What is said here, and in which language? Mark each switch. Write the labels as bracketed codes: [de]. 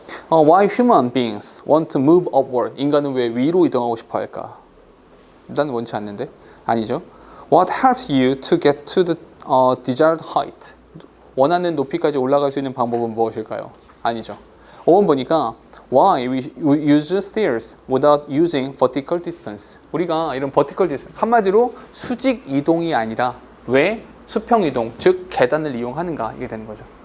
[en] Why human beings want to move upward? [ko] 인간은 왜 위로 이동하고 싶어 할까? 난 원치 않는데. 아니죠. [en] What helps you to get to the desired height? [ko] 원하는 높이까지 올라갈 수 있는 방법은 무엇일까요? 아니죠. 5번 보니까 [en] Why we use stairs without using vertical distance? [ko] 우리가 이런 [en] vertical distance, [ko] 한마디로 수직 이동이 아니라 왜 수평 이동, 즉 계단을 이용하는가? 이게 되는 거죠.